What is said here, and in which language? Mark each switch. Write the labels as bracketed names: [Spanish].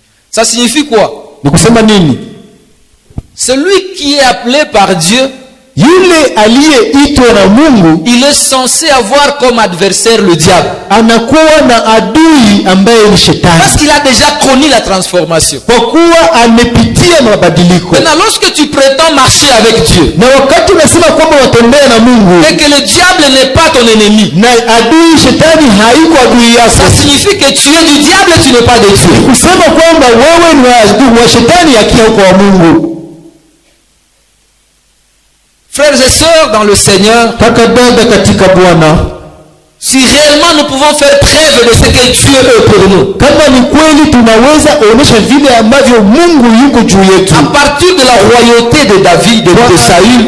[French] Ça signifie quoi? [Swahili] Ni kusema nini? [French] Celui qui est appelé par Dieu, [Swahili] Yule aliyeitwa na Mungu [French] il est censé avoir comme adversaire le diable. [Swahili] anakuwa na adui ambaye ni shetani, [French] Parce qu'il a déjà connu la transformation. [Swahili] kwa kuwa amepitia mabadiliko. [French] Maintenant, lorsque tu prétends marcher avec Dieu, [Swahili] Na wakati unasema kwamba watembea na Mungu, [French] et que le diable n'est pas ton ennemi, [Swahili] na adui shetani haiko adui [French] ça [Swahili] yako, [French] signifie que tu es du diable, tu n'es pas de Dieu. [Swahili] kusema kwamba wewe ni wa shetani akiwa kwa wa Mungu. [French] Frères et sœurs dans le Seigneur, [Swahili] Kaka dada katika Bwana, [French] si réellement nous pouvons faire preuve de ce que Dieu est pour nous, [Swahili] kama ni kweli tunaweza onyesha vile ambavyo Mungu yuko juu yetu, [French] à partir de la royauté de David, de Saül,